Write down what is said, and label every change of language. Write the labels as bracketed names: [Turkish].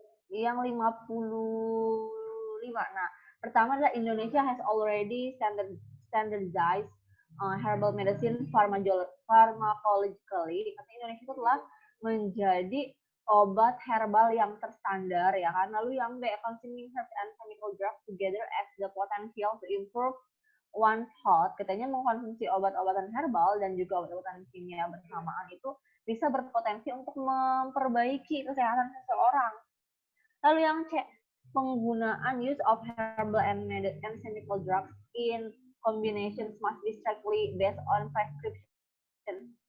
[Indonesian] Yang 55. Nah, pertama adalah [English] Indonesia has already standardized herbal medicine pharmacologically. [Indonesian] Indonesia itu telah menjadi obat herbal yang terstandar ya kan. Lalu yang B, [English] consuming herbs and chemical drugs together as the potential to improve one's health. [Indonesian] Katanya mengkonsumsi obat-obatan herbal dan juga obat-obatan kimia bersamaan itu bisa berpotensi untuk memperbaiki kesehatan seseorang. Lalu yang C, penggunaan [English] use of herbal and chemical drugs in combinations must be strictly based on prescription.